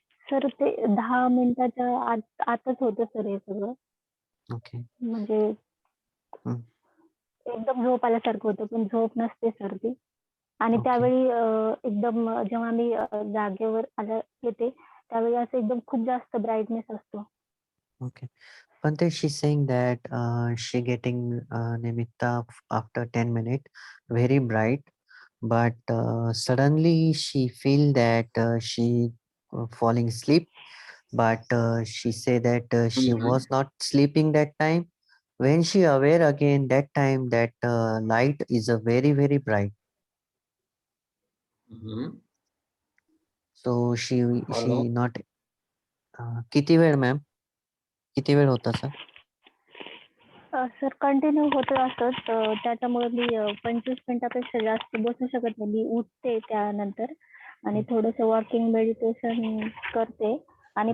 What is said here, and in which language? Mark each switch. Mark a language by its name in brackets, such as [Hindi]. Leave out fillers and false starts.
[Marathi] Sir ते 10 मिनिटाच्या आतच होतं सर हे सगळं. [English] Okay. [Marathi] म्हणजे एकदम झोप आल्यासारखं होतं, पण झोप नसते सर ती. आणि त्यावेळी एकदम जेव्हा मी जागेवर येते त्यावेळी असं एकदम खूप जास्त ब्राईटनेस असतो. [English] Okay. Bante, she's saying that she getting Nimitta after 10 minutes, very bright, but suddenly she feel that she falling asleep, but she say that she Mhm. was not sleeping that time. When she aware again, that time that light is a very, very bright. Mhm. So How long? she not [Marathi] किती वेळ ma'am किती वेळ होता sir sir continue होतं असंच त्याच्यामुळे मी 25 मिनिटापेक्षा जास्त बसू शकत नाही. मी उठते त्यानंतर आणि थोडंसं वॉकिंग मेडिटेशन करते आणि